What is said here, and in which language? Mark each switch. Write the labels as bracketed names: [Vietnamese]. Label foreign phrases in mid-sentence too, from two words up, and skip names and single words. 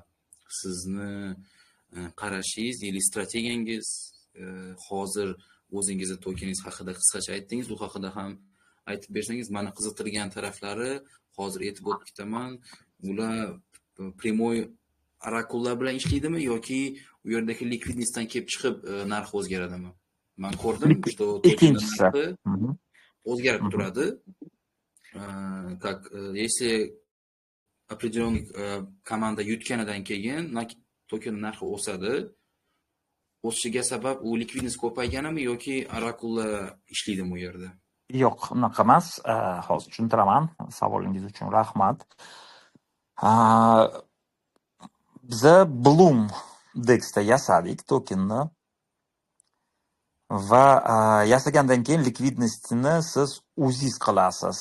[Uzbek] Sizni qarashingiz, yili strategiyangiz, hozir o'zingizni tokeningiz haqida qisqacha aytdingiz, u haqida ham aytib bersangiz, meni qiziqtirgan taraflari hozir aytib o'tib ketaman. Ular primoy orakullar bilan ishlaydimi yoki u yerdagi likvidnostdan kelib chiqib narxi o'zgaradimi? Men ko'rdim, что ikkinchisi o'zgarib turadi. [Russian] Как если определенный [Uzbek] komanda yutganidan keyin token narxi o'sadi. O'sishiga sabab u likvidnost ko'payganimi yoki orakullar ishlaydimi u yerda? Yo'q, unaqa emas. Hozir tushuntiraman. Savolingiz uchun rahmat. Biza Bloomdexda yasadik tokenni va yasagandan keyin likvidnostini siz o'zingiz qilasiz.